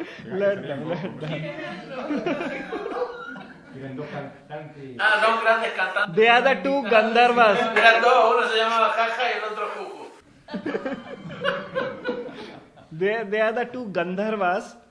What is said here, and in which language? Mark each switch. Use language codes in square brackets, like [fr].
[en] Let them. [es] Eran dos cantantes. Ah, dos grandes cantantes. [en] They are the two Gandharvas. [es] Eran dos, uno se llamaba Jaja y el otro Juju. [en] They are the two Gandharvas,